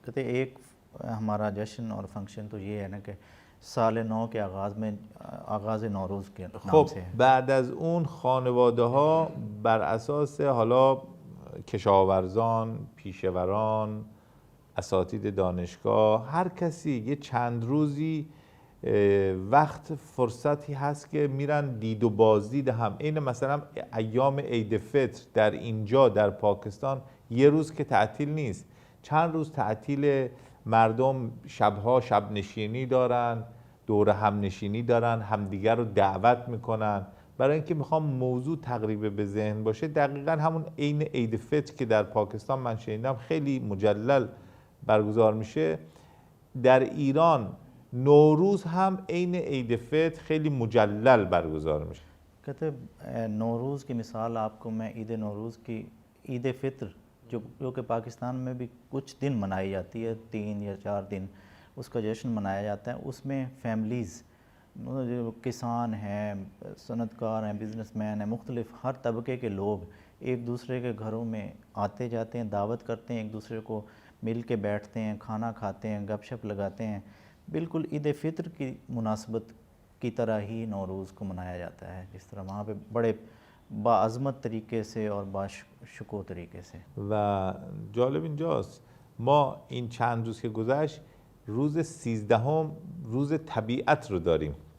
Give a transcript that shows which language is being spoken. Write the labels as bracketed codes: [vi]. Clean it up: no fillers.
[hi] कहते एक हमारा जश्न और फंक्शन तो ये है ना कि साल नौ के आगाज़ में आगाज़ नौरोज़ के नाम [fa] خب [hi] से है. [fa] بعد از اون خانواده ها بر اساس حالا کشاورزان، پیشوران، اساتید دانشگاه، هر کسی یه چند روزی وقت فرصتی هست که میرن دید و بازدید هم. این مثلا ایام عید فطر در اینجا در پاکستان یه روز که تعطیل نیست، چند روز تعطیل، مردم شبها شب نشینی دارن، دور هم نشینی دارن، همدیگر رو دعوت میکنن. برای اینکه میخوام موضوع تقریبا به ذهن باشه، دقیقا همون عین عید فطر که در پاکستان من شنیدم خیلی مجلل برگزار میشه، در ایران نوروز هم عین عید فطر خیلی مجلل برگزار میشه. [hi] कहते नौरोज़ की मिसाल आपको मैं ईद नौरोज़ की ईद फ़ितर जो कि पाकिस्तान में भी कुछ दिन मनाई जाती है, 3 या 4 दिन उसका जश्न मनाया जाता है। उसमें फैमिलीज़ मतलब जो किसान हैं, सनतकार हैं, बिजनेसमैन हैं, मुख्तलिफ हर तबके के लोग एक दूसरे के घरों में आते जाते हैं, दावत करते हैं, एक दूसरे को मिल के बैठते हैं, खाना खाते हैं, गपशप लगाते हैं। बिल्कुल ईद फितर की मुनासबत की तरह ही नौरूज़ को मनाया जाता है, जिस तरह वहाँ पे बड़े बाअज़मत तरीके से और बाशकूर तरीके से। [fa] و جالب اینجاست ما این چند روز که گذشت روز 13 روز طبیعت رو داریم.